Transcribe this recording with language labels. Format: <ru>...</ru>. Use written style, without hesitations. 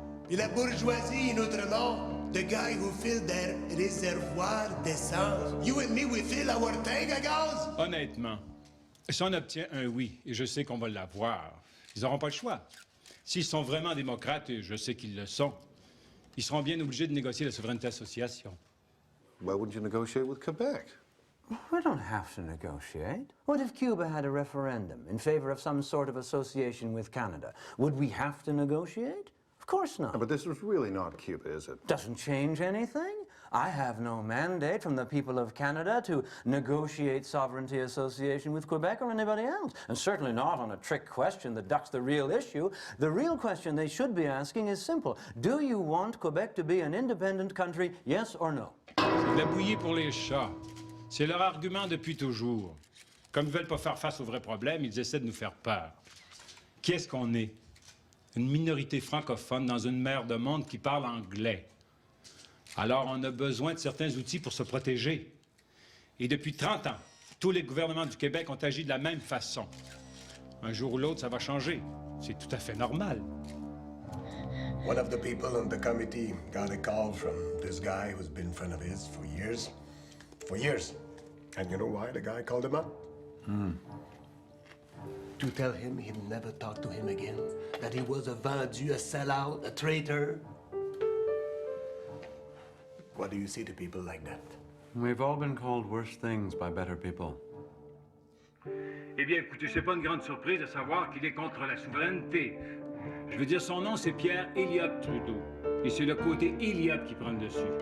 <fr>Et la bourgeoisie</fr> <en>in Outremont, the guy who filled their</en> <fr>réservoir d'essence.</fr> <en>You and me, we fill our tank</en> <fr>à gaz? Honnêtement, si on obtient un oui, et je sais qu'on va l'avoir, ils n'auront pas le choix. S'ils sont vraiment démocrates, et je sais qu'ils le sont, ils seront bien obligés de négocier la souveraineté association.</fr> <en>Why wouldn't you negotiate with Quebec? We don't have to negotiate. What if Cuba had a referendum in favor of some sort of association with Canada? Would we have to negotiate? Of course not. But this is really not Cuba, is it? Doesn't change anything. I have no mandate from the people of Canada to negotiate sovereignty association with Quebec or anybody else. And certainly not on a trick question that ducks the real issue. The real question they should be asking is simple. Do you want Quebec to be an independent country, yes or no?</en> <fr>C'est de la bouillie pour les chats. C'est leur argument depuis toujours. Comme ils ne veulent pas faire face aux vrais problèmes, ils essaient de nous faire peur. Qui est-ce qu'on est? Une minorité francophone dans une mer de monde qui parle anglais. Alors, on a besoin de certains outils pour se protéger. Et depuis 30 ans, tous les gouvernements du Québec ont agi de la même façon. Un jour ou l'autre, ça va changer. C'est tout à fait normal.</fr> <en>One of the people on the committee got a call from this guy who's been friend of his for years. For years. And you know why the guy called him up? To tell him he'll never talk to him again. That he was a vendu, a sellout, a traitor. What do you say to people like that? We've all been called worse things by better people.</en> <fr>Eh bien, écoutez, c'est pas une grande surprise de savoir qu'il est contre la souveraineté. Je veux dire, son nom, c'est Pierre Elliott Trudeau. Et c'est le côté Elliott qui prend le dessus.</fr>